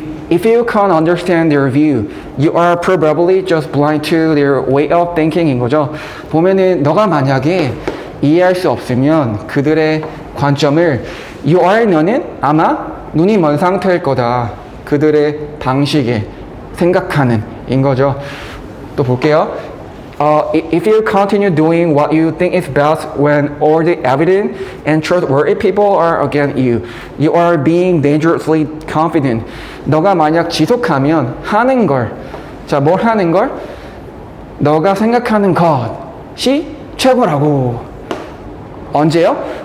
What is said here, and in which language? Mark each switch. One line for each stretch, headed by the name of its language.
English: If you can't understand their view, you are probably just blind to their way of thinking
Korean: 인 거죠. 보면은 너가 만약에 이해할 수 없으면 그들의 관점을
English: you are,
Korean: 너는 아마 눈이 먼 상태일 거다. 그들의 방식에 생각하는 인 거죠. 또 볼게요.
English: If you continue doing what you think is best when all the evident and trustworthy people are against you, you are being dangerously confident.
Korean: 너가 만약 지속하면 하는 걸, 자, 뭘 하는 걸? 너가 생각하는 것이 최고라고. 언제요?